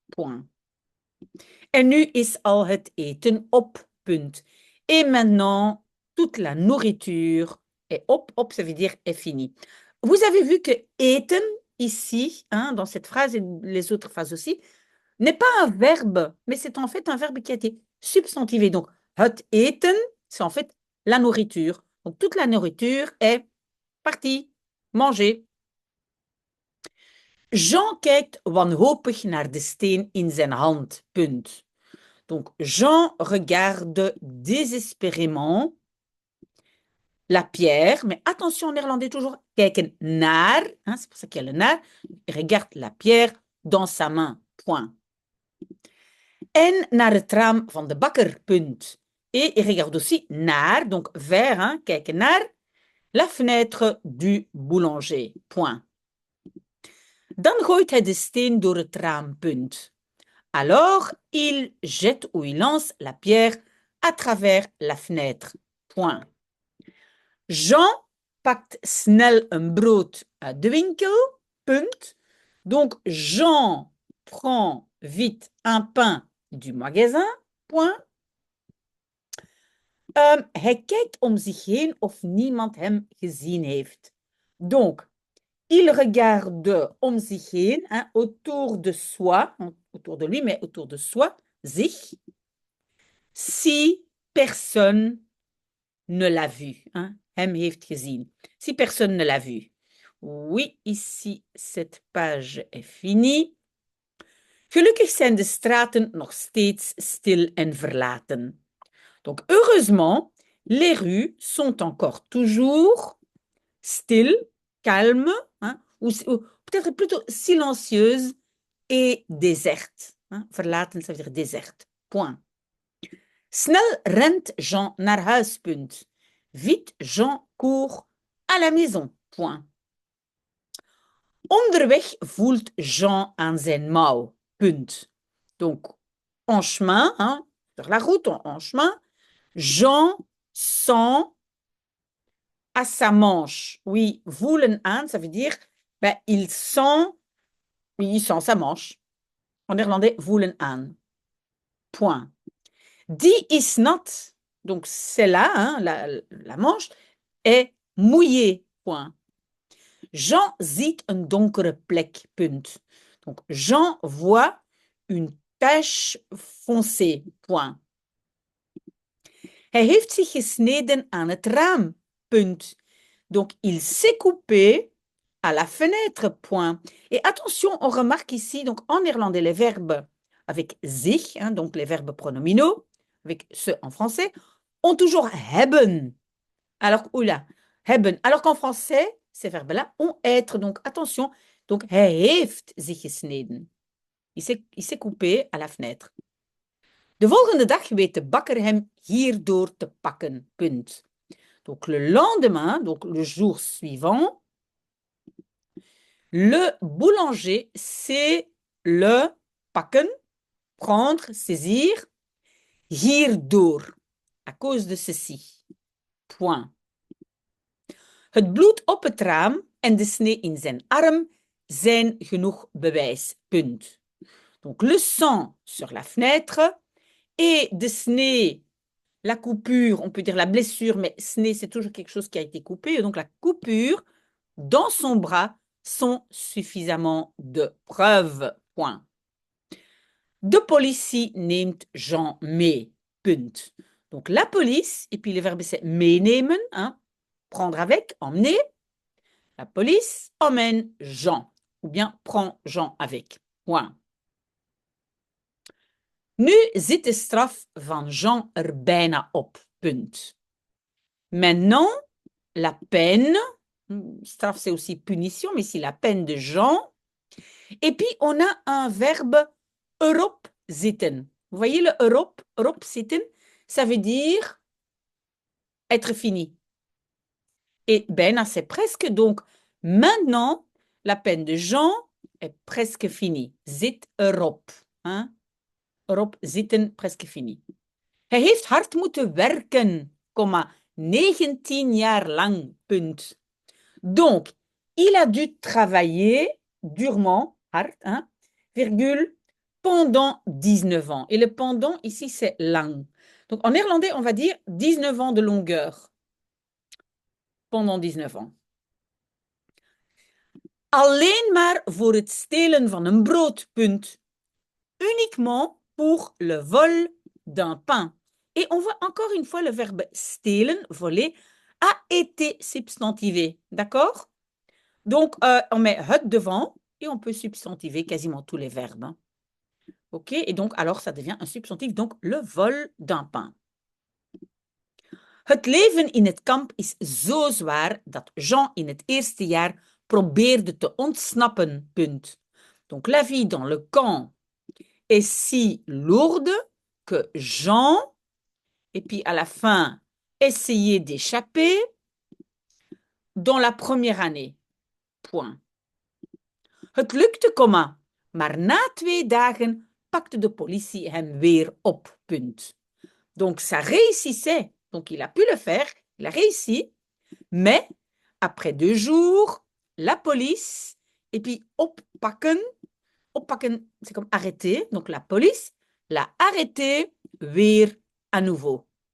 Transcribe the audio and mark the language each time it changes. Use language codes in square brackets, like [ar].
[fr] point. [nl] En nu is al het eten op, punt. [fr] Et maintenant, toute la nourriture est op. Op, ça veut dire est fini. Vous avez vu que eten, ici, hein, dans cette phrase et les autres phrases aussi, n'est pas un verbe, mais c'est en fait un verbe qui a été substantivé. Donc, het eten, c'est en fait la nourriture. Donc, toute la nourriture est partie, mangée. [nl] Jean kijkt wanhopig naar de steen in zijn hand, punt. [fr] Donc, Jean regarde désespérément la pierre, mais attention en néerlandais toujours, [nl] kijken naar, [fr] hein, c'est pour ça qu'il y a le naar, il regarde la pierre dans sa main, point. [nl] En naar het raam van de bakker, punt. [fr] Et il regarde aussi naar, donc vers, hein, kijken naar, la fenêtre du boulanger, point. [nl] Dan gooit hij de steen door het raam, punt. [fr] Alors, il jette ou il lance la pierre à travers la fenêtre. Point. [nl] Jean pakt snel een brood uit de winkel. Punt. [fr] Donc, Jean prend vite un pain du magasin. Point. [nl] Hij kijkt om zich heen of niemand hem gezien heeft. [fr] Donc, il regarde [nl] om zich heen, [fr] hein, autour de soi, autour de lui, mais autour de soi, zich, si personne ne l'a vu, hein, [nl] hem heeft gezien. [fr] Si personne ne l'a vu. Oui, ici, cette page est finie. [nl] Gelukkig zijn de straten nog steeds stil en verlaten. [fr] Donc, heureusement, les rues sont encore toujours still, calmes, hein, ou peut-être plutôt silencieuses et désertes. Hein. Verlaten, ça veut dire déserte. Point. [nl] Snel rent Jean naar huis, punt. [fr] Vite, Jean court à la maison, point. [nl] Onderweg voelt Jean aan zijn mouw, punt. [fr] Donc, en chemin, hein, sur la route, en chemin, Jean sent à sa manche. Oui, voelen aan, ça veut dire, ben, il sent sa manche. En néerlandais, voelen aan. Point. [nl] Die is nat, [fr] donc c'est là, hein, la manche, est mouillée. Point. [nl] Jean ziet een donkere plek, punt. [fr] Donc, Jean voit une tache foncée, point. [nl] Hij heeft zich gesneden aan het raam, punt. [fr] Donc, il s'est coupé à la fenêtre, point. Et attention, on remarque ici, donc en néerlandais, les verbes avec zich, hein, donc les verbes pronominaux, avec ce en français, ont toujours hebben. Alors, oula, hebben. Alors qu'en français, ces verbes-là ont être. Donc, attention. Donc, [nl] hij heeft zich gesneden. [fr] Il s'est coupé à la fenêtre. [nl] De volgende dag weet de bakker hem hierdoor te pakken. Punt. [fr] Donc, le lendemain, donc le jour suivant, le boulanger sait le pakken, prendre, saisir, hierdoor, à cause de ceci. Point. [nl] Het bloed op het raam en de snee in zijn arm zijn genoeg bewijs. Punt. [fr] Donc, le sang sur la fenêtre et [nl] de snee, [fr] la coupure, on peut dire la blessure, mais snee, c'est toujours quelque chose qui a été coupé. Donc, la coupure dans son bras sont suffisamment de preuves. Point. De politie neemt Jean mee. Punt. Donc, la police, et puis le verbe c'est meenemen, hein, prendre avec, emmener. La police emmène Jean, ou bien prend Jean avec. Point. [nl] Nu zit de straf van Jean er bijna op. Punt. [fr] Maintenant, la peine, straf c'est aussi punition, mais ici la peine de Jean. Et puis, on a un verbe erop zitten. Vous voyez le erop zitten, ça veut dire être fini. Et bijna, c'est presque. Donc, maintenant, la peine de Jean est presque finie. [nl] Zit erop. [fr] Hein? [nl] Erop zitten, [fr] presque fini. [nl] Hij heeft hard moeten werken, 19 jaar lang, punt. [fr] Donc, il a dû travailler durement, hard, hein, virgule, pendant 19 ans. Et le pendant, ici, c'est lang. Donc, en néerlandais, on va dire 19 ans de longueur. Pendant 19 ans. [nl] Alleen maar voor het stelen van een brood, punt. [fr] Uniquement pour le vol d'un pain. Et on voit encore une fois le verbe stelen, voler, a été substantivé. D'accord? Donc, on met het devant et on peut substantiver quasiment tous les verbes. Hein. OK? Et donc, alors, ça devient un substantif, donc le vol d'un pain. [nl] Het leven in het kamp is zo zwaar dat Jean in het eerste jaar probeerde te ontsnappen, punt. [fr] Donc, la vie dans le camp est si lourde que Jean, et puis à la fin, essayait d'échapper dans la première année. Point. [nl] Het lukte, comma, maar na 2 dagen pakte de politie hem weer op, punt. [fr] Donc, ça réussissait. Donc, il a pu le faire, il a réussi, mais après 2 jours, la police, et puis oppakken, oppakken, c'est comme arrêter, donc la police l'a arrêté weer à nouveau.